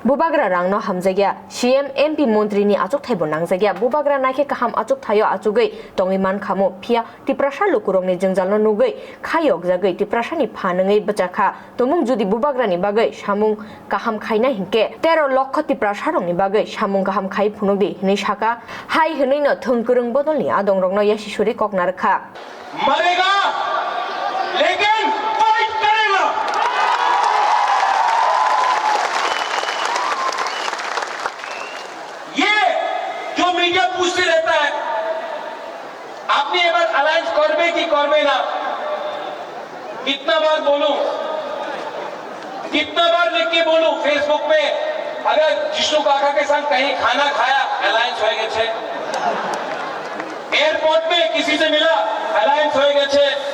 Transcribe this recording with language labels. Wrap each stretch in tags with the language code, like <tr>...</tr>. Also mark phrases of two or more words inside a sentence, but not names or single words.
<trp>बुबाग्रा रांनो हमजगिया सीएम एमपी मंत्री नि आचुक थाइबो नांजगिया बुबाग्रा नाइखे काहाम आचुक थायो आचुगै तंगिमान खामो फिया तिप्रासा लुकुरंनि जंजालनो नुगै खायक जागै तिप्रासानि फानङै बचाखा तमुं जुदि बुबाग्रानि बागै सामुं काहाम खायना हिंके 13 लक्ष तिप्रासा रंनि बागै सामुं काहाम खाय फुनुगै हिनै साका हाय हिनैनो थंकरंग बदलनि आदंरंनो यासिसुरि ककनारखा</trp> <hi>मरेगा लेकिन फाइट करेगा। ये जो मीडिया पूछते रहता है आपने ये बात अलायंस</hi> <bn>করবে কি করবে না,</bn> <hi>कितना बार बोलूं, कितना बार लिख के बोलूं फेसबुक पे, अगर जिष्णु काका के साथ कहीं खाना खाया अलायंस हो गए छे, एयरपोर्ट पे किसी से मिला अलायंस हो गए छे।</hi>